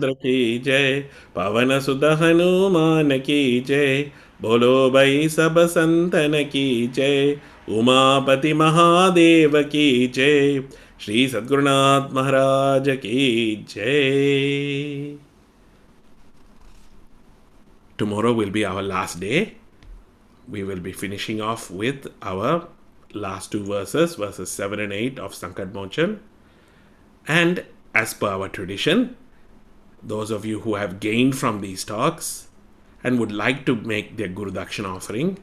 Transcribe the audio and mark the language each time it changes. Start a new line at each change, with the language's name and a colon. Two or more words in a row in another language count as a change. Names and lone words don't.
Hindi: चंद्र की जय, पवन सुत हनुमान की जय। बोलो भाई सब संतन की जय, उमापति महादेव की जय। श्री सद्गुरुनाथ महाराज की जय.
English: Tomorrow will be our last day. We will be finishing off with our last two verses, verses 7 and 8 of Sankat Mochan. And as per our tradition, those of you who have gained from these talks and would like to make their Guru Dakshina offering.